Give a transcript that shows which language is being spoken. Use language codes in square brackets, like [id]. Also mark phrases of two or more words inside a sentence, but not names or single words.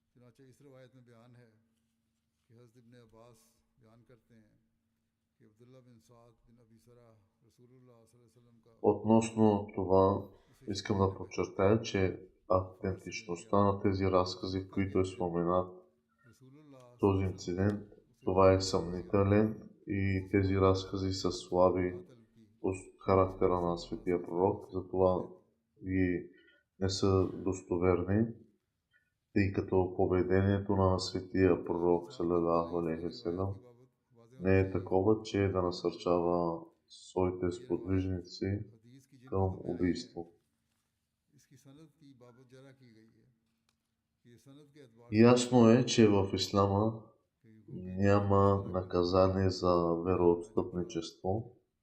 [ur] چنانچہ اس روایت میں بیان ہے کہ حضرت ابن عباس بیان کرتے ہیں کہ عبداللہ بن سعد بن ابی سرح رسول اللہ [ar] صلى الله عليه وسلم [ur] का [bg] Относно това, искам да подчертая, че автентичността на тези разкази, в които е споменат този инцидент, това е съмнителен и тези разкази са слаби от характера на светия пророк, затова и не са достоверни, тъй като поведението на светия пророк [ar] صلى الله عليه وسلم [bg] не е такова, че да насърчава своите сподвижници към убийство. Ясно е, че в ислама няма наказание за вероотстъпничество.